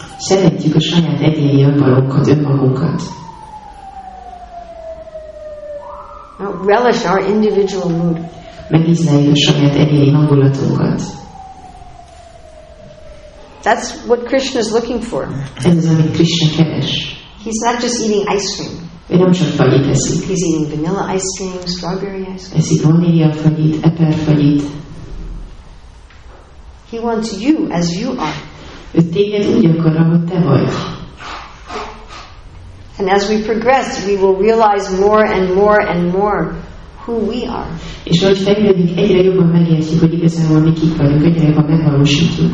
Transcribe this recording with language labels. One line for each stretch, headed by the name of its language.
Hungarian: Szeretjük a saját egyéni önvalónkat, önmagunkat.
English: Relish our individual mood.
Hungarian: Megízleljük a saját egyéni hangulatunkat.
English: That's what Krishna is looking for.
Hungarian: Ez az, amit Krishna keres.
English: He's not just eating ice cream.
Hungarian: Ő nem csak fagyit eszik.
English: He's eating vanilla ice cream, strawberry ice cream.
Hungarian: Eszik vaníliafagyit, eperfagyit.
English: He wants you as you are.
Hungarian: Ő téged úgy akar, ahogy te vagy.
English: And as we progress, we will realize more and more and more who we are.
Hungarian: És ahogy fejlődik, egyre jobban megértjük, hogy igazából mi kik vagyunk, egyre jobban megvalósítjuk.